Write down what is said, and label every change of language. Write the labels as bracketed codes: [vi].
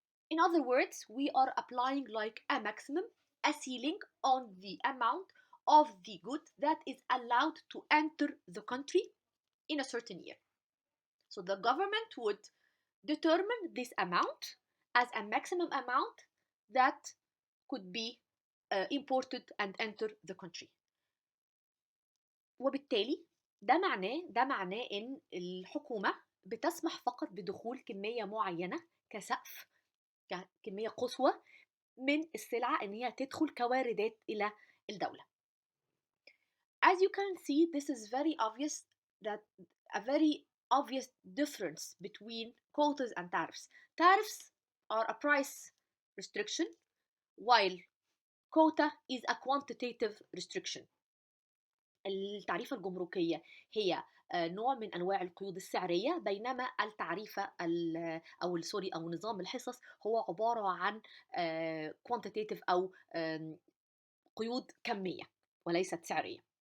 [en] In other words, we are applying like a maximum, a ceiling on the amount of the good that is allowed to enter the country in a certain year. So the government would determine this amount as a maximum amount that could be imported and enter the country. [ar] وبالتالي ده معناه ان الحكومة بتسمح فقط بدخول كمية معينة كسقف، كمية قصوى من السلعة ان هي تدخل كواردات الى الدولة. [en] As you can see, this is very obvious, that a very obvious difference between quotas and tariffs. Tariffs are a price restriction, while quota is a quantitative restriction. [ar] التعريفة الجمركية هي نوع من أنواع القيود السعرية، بينما التعريفة أو نظام الحصص هو عبارة عن quantitative أو قيود كمية وليست سعرية.